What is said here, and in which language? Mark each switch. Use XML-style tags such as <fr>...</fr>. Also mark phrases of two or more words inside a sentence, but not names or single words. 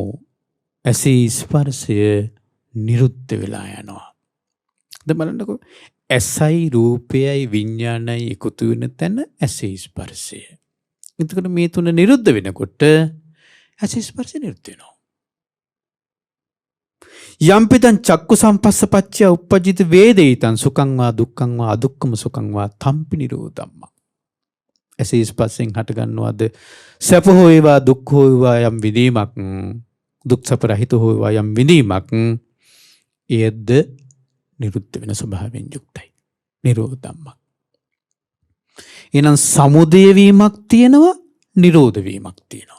<si>ඇසේ ස්පර්ශය නිරුද්ධ වෙලා යනවා. දැන් බලන්නකෝ. ඇසයි රූපයයි විඤ්ඤාණයයි එකතු වෙන තැන ඇසේ ස්පර්ශය. එතකොට මේ තුන නිරුද්ධ වෙනකොට ඇසේ ස්පර්ශය නිරුද්ධ වෙනවා.</si> <pi>යම්පිතං චක්කු සම්පස්සපච්චය උප්පජිත වේදිතං සුඛං වා දුක්ඛං වා අදුක්ඛම සුඛං වා තම්පි නිරෝධම්ම.</pi> <si>ඇසේ ස්පර්ශයෙන් හට ගන්නවද සැප හෝ වේවා දුක් හෝ වේවා යම් විඳීමක්, දුක් සැප රහිත හෝ වේවා යම් විඳීමක්, එයද නිරුද්ධ වෙන ස්වභාවයෙන් යුක්තයි. නිරෝධම්ම. එහෙනම් සමුදය වීමක් තියෙනවා, නිරෝධ වීමක් තියෙනවා.</si>